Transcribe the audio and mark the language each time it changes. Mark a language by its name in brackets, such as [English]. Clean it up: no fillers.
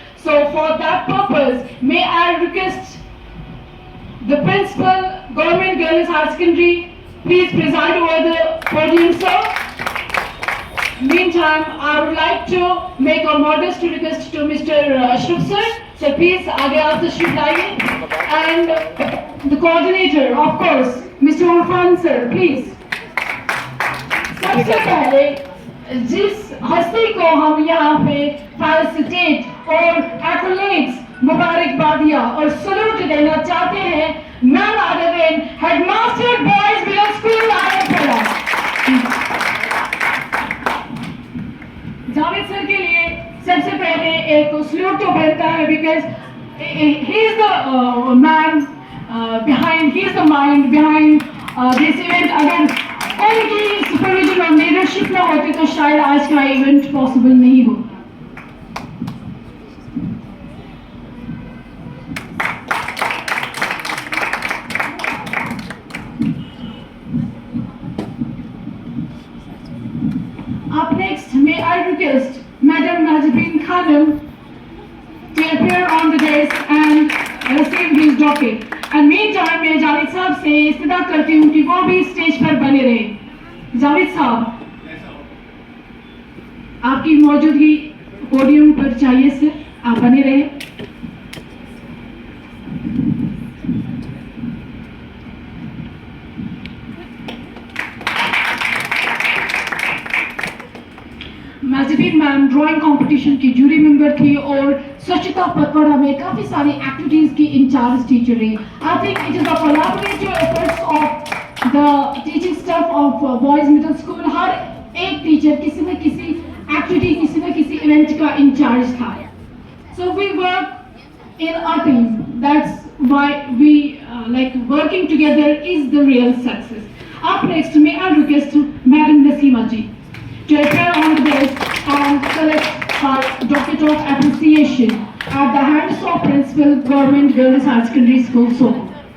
[English] So for that purpose, may I request the principal, Government Girls Higher Secondary, please preside over the podium, sir. Meantime, I would like to make a modest request to Mr. Ashraf sir. So please [Hindi] आगे आप तशरीफ लाइए. [English] And the coordinator, of course, Mr. Orfan sir, please. [Hindi] सबसे पहले जिस हस्ती को हम यहाँ पे फेलिसिटेट और एक्कोलेड्स मुबारकबादियाँ और सलूट देना चाहते हैं, [English] none other than Headmaster Boys Middle School [Hindi] आराखोड़ा. Javed sir के लिए सबसे पहले एक सल्यूट तो बनता है [English] because he is the man behind, he is the mind behind this event. [Hindi] अगर उनकी सुपरविजन और लीडरशिप ना होती तो शायद आज का इवेंट पॉसिबल नहीं हो. [English] Up next, may I request Madam Najibin Khanum to appear on the desk and receive his docket. And meantime, [Hindi] मैं जावेद साहब से इस्तदा करती हूँ कि वो भी स्टेज पर बने रहे. जावेद साहब, आपकी मौजूदगी पोडियम पर चाहिए सर, आप बने रहे. नाज़रीन मैम ड्राइंग कंपटीशन की जूरी मेंबर थी और स्वच्छता पखवाड़ा में काफ़ी सारी एक्टिविटीज़ की इंचार्ज टीचर रही. [English] I think it is the collaborative efforts of the teaching staff of boys middle school. [Hindi] हर एक टीचर किसी न किसी एक्टिविटी, किसी न किसी इवेंट का इंचार्ज था. [English] So we work in a team. That's why we like working together is the real success. Up next, may I request Madam Nasima ji to appear on the desk and select her docket of appreciation. at the hands of Principal Government Girls Higher Secondary School, Sopur.